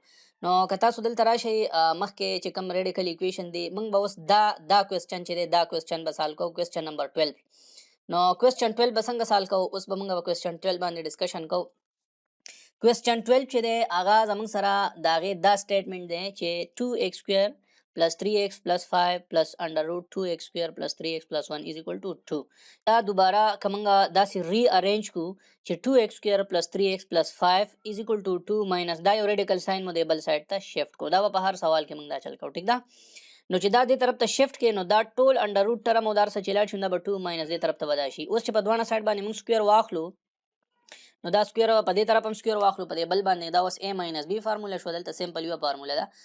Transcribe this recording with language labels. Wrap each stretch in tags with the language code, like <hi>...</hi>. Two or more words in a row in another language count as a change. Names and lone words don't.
<ps>نو که تاسو دلته راشئ مخکې چې کوم</ps> <en>radical equation</en> <ps>دی موږ به اوس دا کوېسچن چې دی دا کوېسچن به سالو کوو،</ps> <en>question number</en> <ps>12. نو کوېسچن 12 به څنګه سالو کوو، اوس به موږ په کوېسچن 12 باندې ډسکشن کوو. کوېسچن 12 چې دی هغه زموږ سره د هغې دا سټیټمنټ دی چې</ps> <en>2x square plus 3x plus 5 plus under root 2x square plus 3x plus 1 is equal to 2.</en> <ps>دا دوباره که موږ داسې ری ارینج کو چې</ps> <en>2x square plus 3x plus 5 is equal to 2 minus</en> <ps>دا یو</ps> <en>radical sign</en> <ps>مو دی بل سایډ ته شفت کو. دا به په هر سوال کې موږ دا چل کوو، ټیک ده. نو چې دا دې طرف ته شفت کې نو دا ټول</ps> <en>under root term</en> <ps>او دا څه چې لاړ شي دا به 2 ماینس دې طرف ته به دا شي. اوس چې په دواړه سایډ باندې موږ سکویر واخلو نو دا سکویر په دې طرف هم سکویر واخلو، په دې بل باندې دا اوس</ps> <en>a minus b formula</en> <ps>شو، دلته سمپل یو فارموله ده.</ps>